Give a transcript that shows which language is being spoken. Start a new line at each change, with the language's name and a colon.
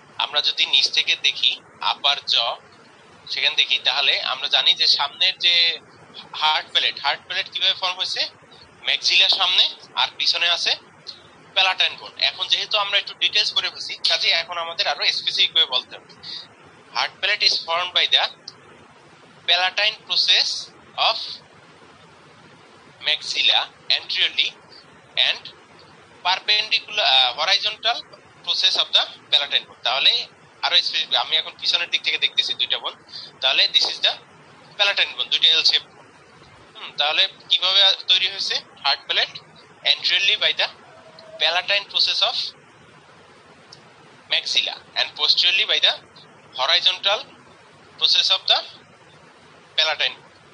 Bangla: আমরা যদি নিচ থেকে দেখি আপার জ সেখানে দেখি, তাহলে আমরা জানি যে সামনের যে হার্ড প্যালেট কিভাবে ফর্ম হয়েছে, ম্যাক্সিলার সামনে আর পিছনে আছে প্যালাটাইন বোন। এখন যেহেতু আমরা একটু ডিটেইলস করে ফেলছি, কাজে এখন আমাদের আরো স্পেসিফিক ভাবে বলতে হবে।
English: Hard palate is formed by the palatine process of maxilla anteriorly and perpendicular horizontal process of the palatine bone।
Bangla: তাহলে আরো স্পেসিফিক, আমি এখন পিছনের দিক থেকে দেখতেছি দুইটা বোন, তাহলে
English: this is the palatine bone,
Bangla: দুইটা এল শেপ। তাহলে কিভাবে তৈরি হয়েছে?
English: Hard palate anteriorly by the palatine process of maxilla and posteriorly by the horizontal process of the palatine bone।